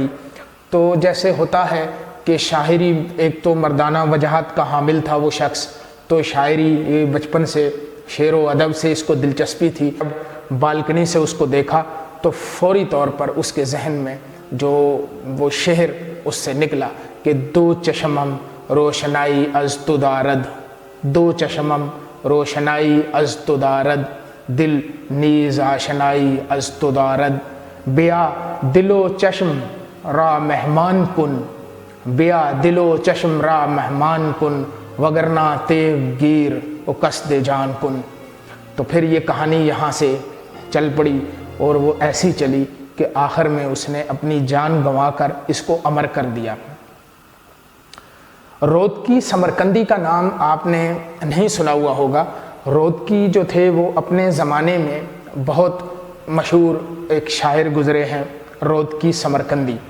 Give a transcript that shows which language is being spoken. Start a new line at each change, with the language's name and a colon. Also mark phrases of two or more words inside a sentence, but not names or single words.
Urdu: تو جیسے ہوتا ہے کہ شاعری، ایک تو مردانہ وجاہت کا حامل تھا وہ شخص، تو شاعری بچپن سے، شعر و ادب سے اس کو دلچسپی تھی۔ جب بالکنی سے اس کو دیکھا تو فوری طور پر اس کے ذہن میں جو وہ شعر اس سے نکلا کہ
Persian: دو چشمم روشنائی از تو دارد، دو چشمم روشنائی از تو دارد، دل نیز آشنائی از تو دارد، بیا دل و چشم را مہمان کن، بیا دل و چشم را مہمان کن، وگرنہ تیغ گیر و قصد جان کن۔
Urdu: تو پھر یہ کہانی یہاں سے چل پڑی اور وہ ایسی چلی کہ آخر میں اس نے اپنی جان گنوا کر اس کو امر کر دیا۔ رودکی سمرقندی کا نام آپ نے نہیں سنا ہوا ہوگا۔ رودکی جو تھے وہ اپنے زمانے میں بہت مشہور ایک شاعر گزرے ہیں، رودکی سمرقندی۔